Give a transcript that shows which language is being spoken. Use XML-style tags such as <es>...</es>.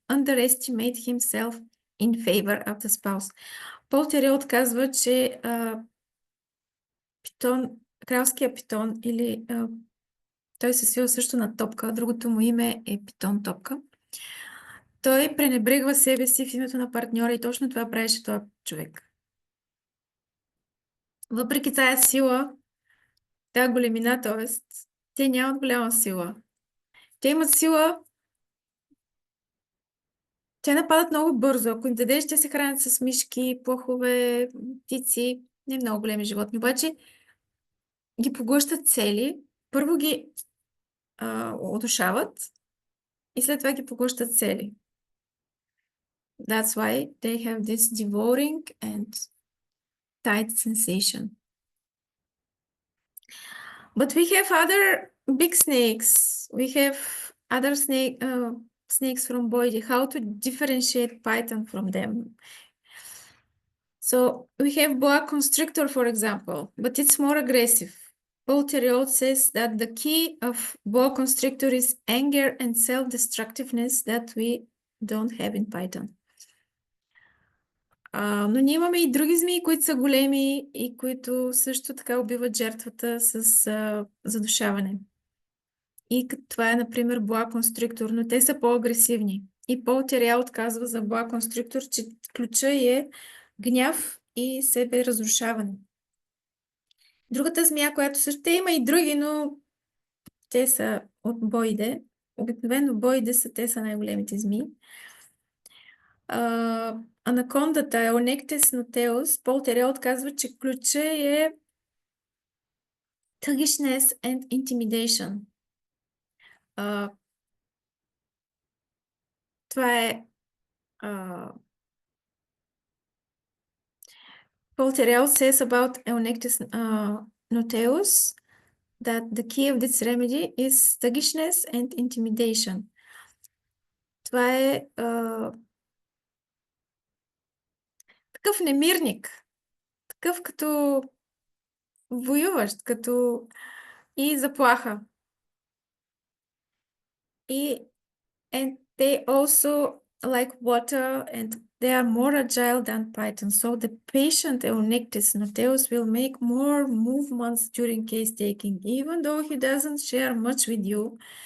<en>Underestimate himself in favor of the spouse.</en> <bg>Пол Терел казва, че кралския питон или той се свива също на топка, другото му име е питон топка. Той пренебрегва себе си в името на партньора и точно това правеше този човек. въпреки тая сила, тая големина, т.е. те нямат голяма сила. Те имат сила, те нападат много бързо. Ако им дадеш, те се хранят с мишки, плъхове, птици, не много големи животни. Обаче ги поглъщат цели. Първо ги удушават и след това ги поглъщат цели.</bg> <en>That's why they have this devouring and tight sensation. But we have other big snakes. We have other snakes from Boide. How to differentiate python from them? So we have boa constrictor, for example, but it's more aggressive. Paul Theriault says that the key of boa constrictor is anger and self-destructiveness that we don't have in python.</en> <bg>Но ние имаме и други змии, които са големи и които също така убиват жертвата с задушаване. И това е, например, боа конструктор, но те са по-агресивни. И Пол Терял казва за боа конструктор, че ключа е гняв и себе разрушаване. Другата змия, която също има и други, но те са от боиде. Обикновено боиде те са най-големите змии. Анакондата е Onectes nuteus. Пол Терял казва, че ключа е</bg> <en>tuggishness and intimidation.</en> <bg>Това е Paul Terrell says about Eunectes nuteus that the key of this remedy is sluggishness and intimidation. Това е такъв немирник, такъв като воюващ, като и заплаха.</bg> <en>And they also like water and they are more agile than python. So the patient Eunectes nuteus will make more movements during case taking, even though he doesn't share much with you.</en>